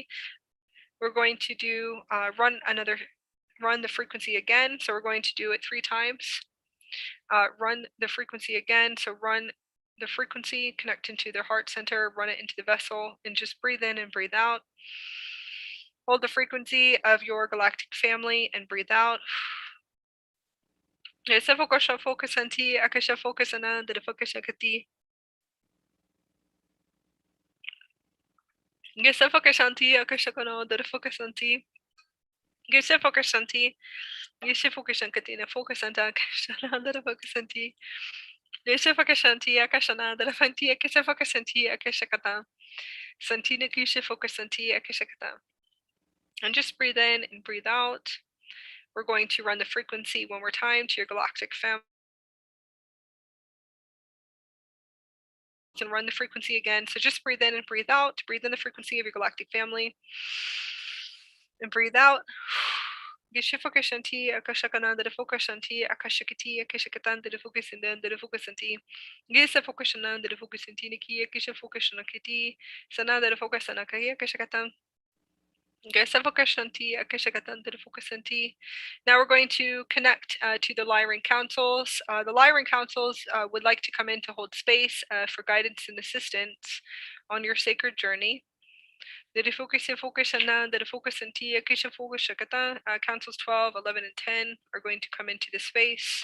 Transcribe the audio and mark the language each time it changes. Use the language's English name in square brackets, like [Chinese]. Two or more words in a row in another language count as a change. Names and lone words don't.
[English] We're going to do run the frequency again. So we're going to do it 3 times. Run the frequency again. So run the frequency, connect into their heart center, run it into the vessel, and just breathe in and breathe out. Hold the frequency of your galactic family and breathe out. Yesa Fakashanti, Akashafokasana, Delafakashakati. Yesa Fakashanti, Akashakana, Delafakasanti. Yesa Fakashanti. Yeshe Fokashankati, Fokasanta, Kashananda Fokasanti, Yeshe Fokashanti, Akashananda, Fanti, Akasha Fokasanti, Akashakata, Santina Kisha Fokasanti, Akashakata. And just breathe in and breathe out. We're going to run the frequency one more time to your galactic family. And run the frequency again. So just breathe in and breathe out. Breathe in the frequency of your galactic family. And breathe out. Gishifokashanti, Akashakananda, the Fokashanti, Akashakati, Akashakatan, the Fokasindan, the Fokasanti, Gisafokashanan, the Fokasantiniki, Akishafokashanakiti, Sanada, the Fokasanakaya, Akashakatan, Gisafokashanti, Akashakatan, the Fokasanti. Now we're going to connect to the Lyran Councils. The Lyran Councils would like to come in to hold space for guidance and assistance on your sacred journey. The focus and the focus and Tia Kisha focus Shakata, councils 12, 11, and 10 are going to come into the space.